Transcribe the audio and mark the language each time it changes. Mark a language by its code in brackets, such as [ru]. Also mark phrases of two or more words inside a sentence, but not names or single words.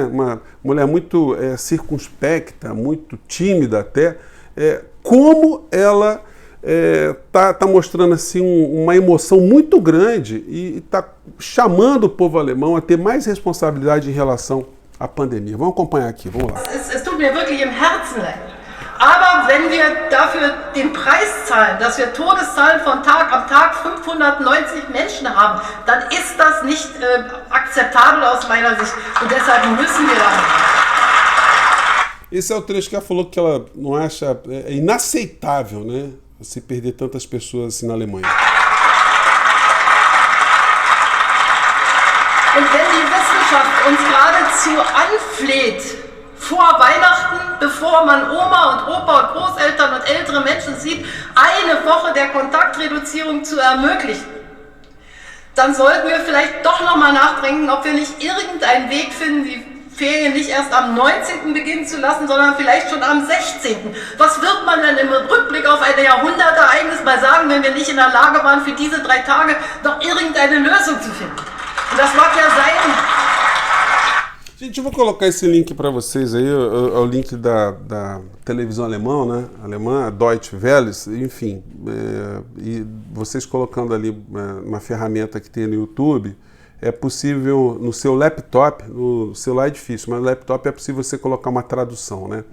[pt] Uma mulher muito circunspecta, muito tímida até, como ela tá mostrando assim uma emoção muito grande e está chamando o povo alemão a ter mais responsabilidade em relação à pandemia. Vamos acompanhar aqui, vamos lá. [de] Es tut mir wirklich im Herzen leid. Aber wenn wir dafür den Preis zahlen, dass wir Todeszahlen am Tag 590 Menschen haben, dann ist das nicht akzeptabel aus meiner Sicht. Und deshalb müssen wir da. [pt] Esse é o trecho que ela falou que ela não acha inaceitável, né? Se perder tantas pessoas assim na Alemanha. [de] Und wenn die Wissenschaft uns geradezu anfleht, vor Weihnachten bevor man Oma und Opa und Großeltern und ältere Menschen sieht, eine Woche der Kontaktreduzierung zu ermöglichen, dann sollten wir vielleicht doch nochmal nachdenken, ob wir nicht irgendeinen Weg finden, die Ferien nicht erst am 19. beginnen zu lassen, sondern vielleicht schon am 16. Was wird man denn im Rückblick auf ein Jahrhundertereignis mal sagen, wenn wir nicht in der Lage waren, für diese 3 Tage noch irgendeine Lösung zu finden? Und das mag ja sein. [pt] Gente, eu vou colocar esse link para vocês aí, é o link da televisão alemã, né? Alemã, Deutsche Welle, enfim. E vocês colocando ali uma ferramenta que tem no YouTube, é possível no seu laptop, no celular é difícil, mas no laptop é possível você colocar uma tradução, né?